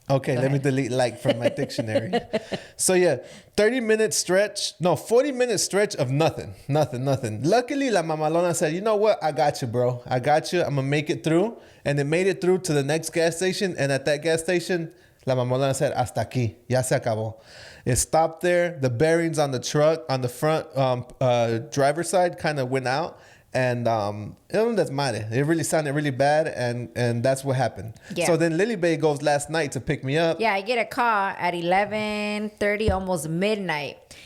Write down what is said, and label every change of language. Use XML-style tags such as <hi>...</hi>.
<en>Okay, let me delete like from my dictionary. So yeah, 40-minute stretch of nothing. Luckily, La Mamalona said, you know what? I got you, bro. I got you. I'm going to make it through. And it made it through to the next gas station. And at that gas station, La Mamolona said,</en> <es>hasta aquí, ya se acabó.</es> <en>It stopped there. The bearings on the truck, on the front driver's side, kind of went out. And it was desmadre. It really sounded really bad, and that's what happened. Yeah. So then Lily Bay goes last night to pick me up. Yeah, I get a call at 11:30, almost midnight.</en>